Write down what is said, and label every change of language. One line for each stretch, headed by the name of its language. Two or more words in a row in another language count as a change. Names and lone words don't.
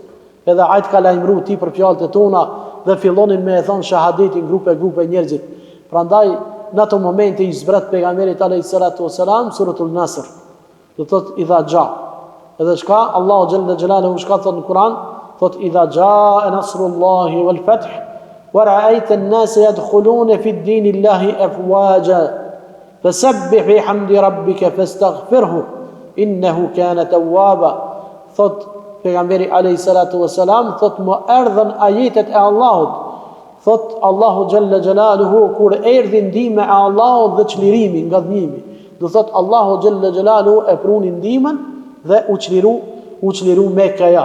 Albanian: Edhe ajt ka lajmëru ti për fjalët e tona dhe fillonin me e thonë shahadetin grupe njerëzit. Prandaj në ato momente i zbret pejgamberit
Arabic: عليه الصلاة والسلام
Albanian: suratul Nasr. Do thot
Arabic: إذا جاء.
Albanian: Edhe shka Allahu
Arabic: جل جلاله
Albanian: shka thot në Kur'an, thot
Arabic: إذا جاء نصر الله والفتح ورأيت الناس يدخلون في دين الله أفواجا فسبح بحمد ربك واستغفره إنه كان توابا.
Albanian: Thot pejgamberi
Arabic: عليه الصلاة والسلام,
Albanian: thot më erdhën ajetet e Allahut. Thot Allahu
Arabic: جل جلاله
Albanian: kur erdhi ndihma e Allahut dhe çlirimi nga dhënimi. Do thot Allahu
Arabic: جل جلاله
Albanian: e pruni ndihmën dhe u çliru Mekkaja.